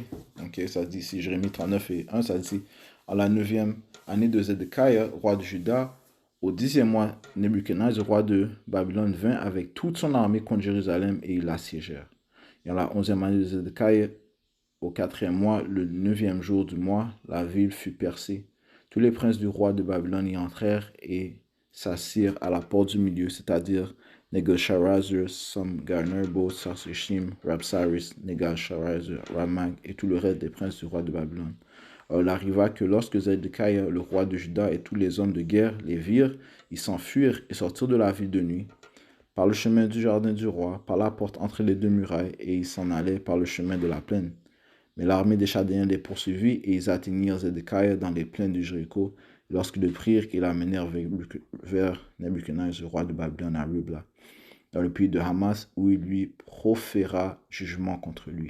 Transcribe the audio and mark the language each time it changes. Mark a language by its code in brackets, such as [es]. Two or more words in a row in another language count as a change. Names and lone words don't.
[fr] Ok, ça dit ici Jérémie 39 et 1, ça dit en la 9e année de Zedekiah, roi de Juda, au 10e mois, Nebuchadnezzar, roi de Babylone, vint avec toute son armée contre Jérusalem et ils l'assiégèrent. Et en la 11e année de Zedekiah, au 4e mois, le 9e jour du mois, la ville fut percée. Tous les princes du roi de Babylone y entrèrent et s'assirent à la porte du milieu, c'est-à-dire Negal-Sharezer, Samgar-Nebo, Sarsechim, Rabsaris, Negal-Sharezer, Ramag et tout le reste des princes du roi de Babylone. Alors il arriva que lorsque Zedekiah, le roi de Juda, et tous les hommes de guerre les virent, ils s'enfuirent et sortirent de la ville de nuit, par le chemin du jardin du roi, par la porte entre les deux murailles, et ils s'en allaient par le chemin de la plaine. Mais l'armée des Chaldéens les poursuivit, et ils atteignirent Zedekiah dans les plaines du Jéricho, lorsqu'ils le prirent, qu'ils l'amenèrent vers Nebuchadnezzar, le roi de Babylone, à Ribla, dans le pays de Hamas, où il lui proféra jugement contre lui.